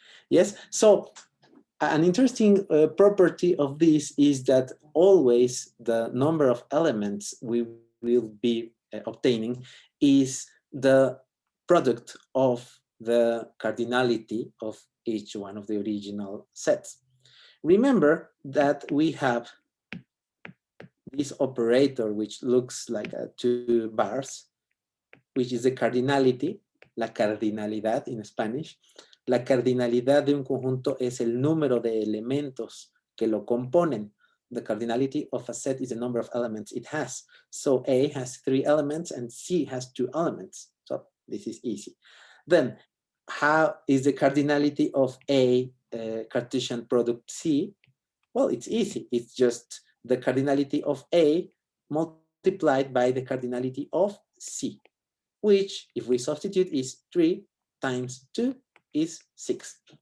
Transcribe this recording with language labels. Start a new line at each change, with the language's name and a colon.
English: Yes, so an interesting property of this is that always the number of elements we will be obtaining is the product of the cardinality of each one of the original sets. Remember that we have this operator which looks like two bars, which is the cardinality, la cardinalidad in Spanish.
Spanish: La cardinalidad de un conjunto es el número de elementos que lo componen.
English: The cardinality of a set is the number of elements it has. So A has 3 elements and C has 2 elements. So this is easy. Then how is the cardinality of A Cartesian product C? Well, it's easy. It's just the cardinality of A multiplied by the cardinality of C, which, if we substitute, is 3 times 2 is 6.